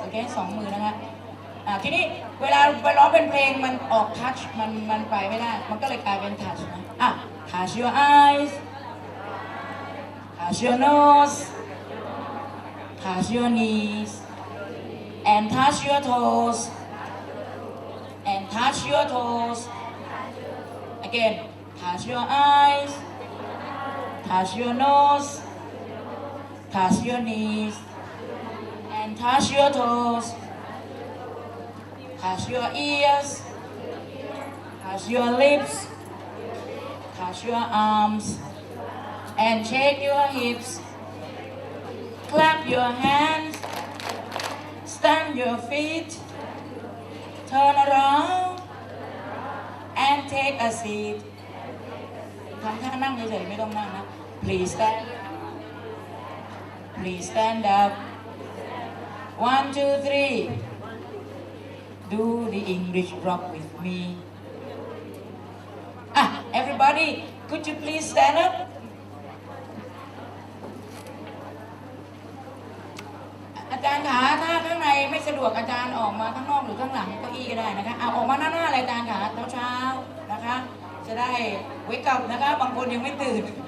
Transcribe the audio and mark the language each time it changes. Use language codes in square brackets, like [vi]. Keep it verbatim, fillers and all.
[en] Okay, [th] สองมือนะคะอ่าทีนี้เวลาไปร้องเป็นเพลงมันออก [en] touch [th] มันมันไปไม่ได้มันก็เลยกลายเป็น [en] touch นะอ่ะ touch your eyes, touch your nose, touch your knees, and touch your toes, and touch your toes. Again, touch your eyes, touch your nose. Touch your knees and touch your toes. Touch your ears. Touch your lips. Touch your arms and shake your hips. Clap your hands. Stamp your feet. Turn around and take a seat. [th] ทำท่านั่งเฉยๆไม่ต้องนั่งนะ [en] Please stand. Please stand up. One, two, three. Do the English rock with me. Ah, everybody, could you please stand up? [th] Ajahn ขาถ้าข้างในไม่สะดวกอาจารย์ออกมาข้างนอกหรือข้างหลังเก้าอี้ก็ได้นะคะเอาออกมาหน้าๆเลยอาจารย์ขาเช้าๆนะคะจะได้ wake up นะคะบางคนยังไม่ตื่น